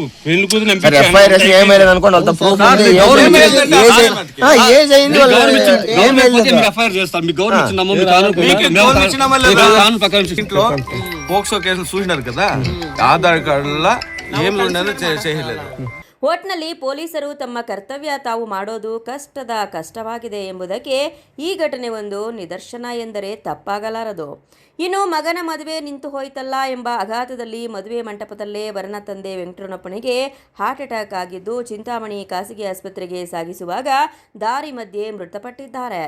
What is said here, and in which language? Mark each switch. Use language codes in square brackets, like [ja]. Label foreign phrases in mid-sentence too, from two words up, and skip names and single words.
[te] ఇంట్లో పోక్సో కేసులు చూసినారు కదా, ఆధార్ కార్డుల ఏం ఉండేదో చేయలేదు. [kn] ಒಟ್ನಲ್ಲಿ ಪೊಲೀಸರು ತಮ್ಮ ಕರ್ತವ್ಯ ತಾವು ಮಾಡೋದು ಕಷ್ಟವಾಗಿದೆ ಎಂಬುದಕ್ಕೆ ಈ ಘಟನೆ ಒಂದು ನಿದರ್ಶನ ಎಂದರೆ ತಪ್ಪಾಗಲಾರದು. ಇನ್ನು ಮಗನ ಮದುವೆ ನಿಂತು ಹೋಯ್ತಲ್ಲ ಎಂಬ ಆಘಾತದಲ್ಲಿ ಮದುವೆ ಮಂಟಪದಲ್ಲೇ ವರನ ತಂದೆ ವೆಂಕಟರಮಣಪ್ಪನಿಗೆ ಹಾರ್ಟ್ ಅಟ್ಯಾಕ್ ಆಗಿದ್ದು ಚಿಂತಾಮಣಿ ಖಾಸಗಿ ಆಸ್ಪತ್ರೆಗೆ ಸಾಗಿಸುವಾಗ ದಾರಿ ಮಧ್ಯೆ ಮೃತಪಟ್ಟಿದ್ದಾರೆ.